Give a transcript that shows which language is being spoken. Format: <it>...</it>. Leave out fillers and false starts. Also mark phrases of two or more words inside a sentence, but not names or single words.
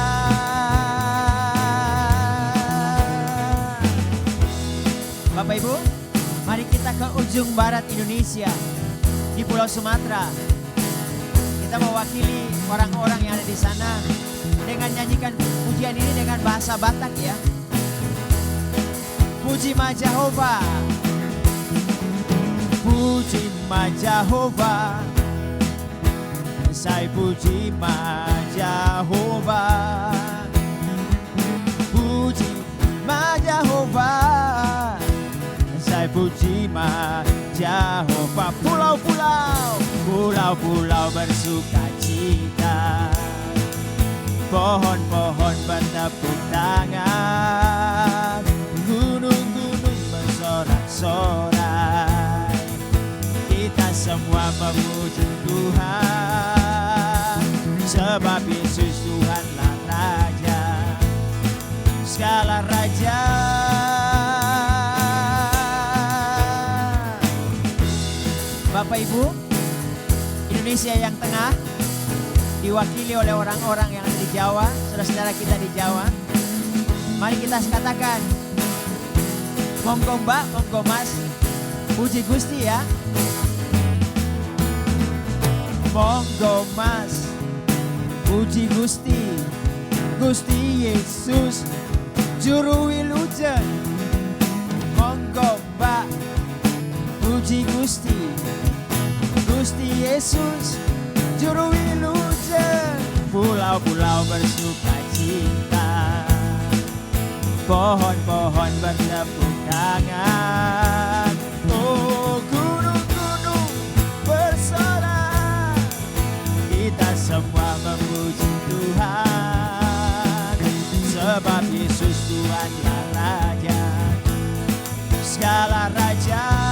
<id>Bapak Ibu, mari kita ke ujung barat Indonesia, di Pulau Sumatera. Kita mewakili orang-orang yang ada di sana dengan nyanyikan pujian ini dengan bahasa Batak ya.</id> <bbc>Puji Ma Jehovah, puji Ma Jehovah, saya puji Ma Jehovah, puji Ma Jehovah, saya puji Ma Jehovah.</bbc> <id>Pulau-pulau, pulau-pulau bersuka cita, pohon-pohon bertepuk tangan, gunung-gunung bersorak-sorai. Kita semua memuji Tuhan, sebab Yesus Tuhanlah Raja, segala raja. Bapak Ibu, Indonesia yang tengah diwakili oleh orang-orang yang ada di Jawa, saudara-saudara kita di Jawa. Mari kita katakan,</id> <jv>monggo Mbak, monggo Mas, puji Gusti ya. Monggo Mas, puji Gusti, Gusti Yesus, Juru Wilujeng. Monggo Mbak, puji Gusti, Gusti Yesus, Juru Wilujeng.</jv> <id>Pulau-pulau bersuka cita, pohon-pohon bertepuk tangan, oh gunung-gunung bersorak. Kita semua memuji Tuhan, sebab Yesus Tuhanlah Raja, segala raja.</id>